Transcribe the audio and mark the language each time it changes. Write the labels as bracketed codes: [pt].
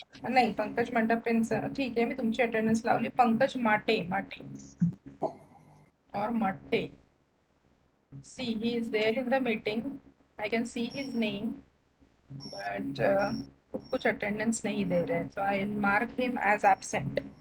[mr] नाही, पंकज मंडपेंचं ठीक आहे, मी तुमची अटेंडन्स लावली. पंकज माटे or Matte. [en] See, he is there in the meeting. I can see his name, but [hi] कुछ attendance नहीं दे रहे, [en] so I will mark him as absent.